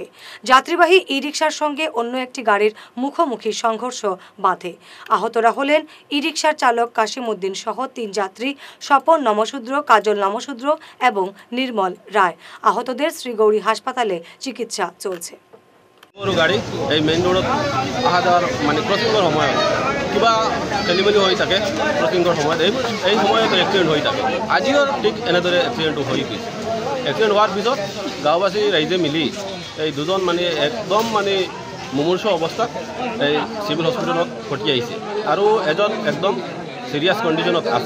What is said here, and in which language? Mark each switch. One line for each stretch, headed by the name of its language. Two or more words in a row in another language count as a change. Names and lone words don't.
Bangla: যাত্রীবাহী ই রিকশার সঙ্গে অন্য একটি গাড়ির মুখোমুখি সংঘর্ষ বাধে। আহতরা হলেন ই রিকশার চালক কাশিম উদ্দিন সহ 3 যাত্রী স্বপন নমশূদ্র, কাজল নমশূদ্র এবং নির্মল রায়। আহতদের শ্রীগৌরী হাসপাতালে চিকিৎসা চলছে।
Assamese: গাড়ি এই মেইন রোডত অহা যাওয়ার মানে ক্রসিংৰ সময়ত কিবা খেলিমেলি হৈ থাকে। ক্রসিংৰ সময়ত এই সময়ত এক্সিডেণ্ট হৈ থাকে। আজিও ঠিক এনেদৰে এক্সিডেণ্টটো হৈ গৈছে। এক্সিডেণ্ট হোৱাৰ পিছত গাঁওবাসী ৰাইজে মিলি এই দুজন মানে একদম মানে মুমূৰ্ষ অৱস্থাত এই চিভিল হস্পিটেলত পঠিয়াইছে আৰু এজন একদম সিৰিয়াছ কণ্ডিশ্যনত আছে।